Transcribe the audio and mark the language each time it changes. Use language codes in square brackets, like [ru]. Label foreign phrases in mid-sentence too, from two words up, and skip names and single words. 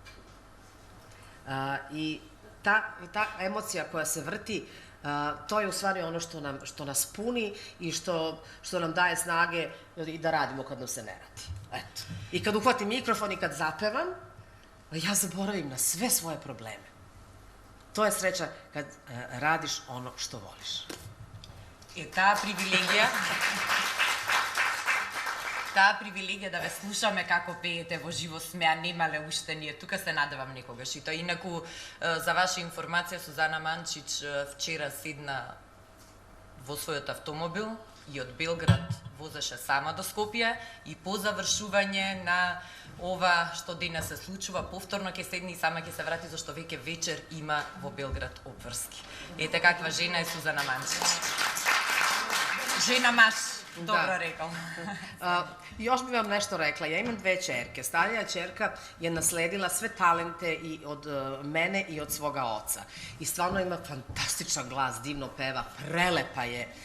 [sr] I ta emocija koja se vrti, to je u stvari ono što nas puni i što nam daje snage i da radimo kad nam se ne radi. Eto. I kad uhvatim mikrofon i kad zapevam, ja zaboravim na sve svoje probleme. To je sreća kad radiš ono što voliš. [mk] И таа привилегија да ве слушаме како пеете во живо сме, а немале уште ние. Тука се надевам некогаш. И тоа инаку, за ваша информација, Сузана Манчич вчера седна во својот автомобил и од Белград возеше сама до Скопје и по завршување на ова што денес се случува, повторно ќе седне и сама ќе се врати, зашто веќе вечер има во Белград обврски. Ете каква жена е Сузана Манчич. [sr] Žena maš, dobro rekao. Još bih vam nešto rekla. Ja imam 2 ćerke. Starija ćerka je nasledila sve talente i od mene i od svoga oca. I stvarno ima fantastičan glas, divno peva, prelepa je.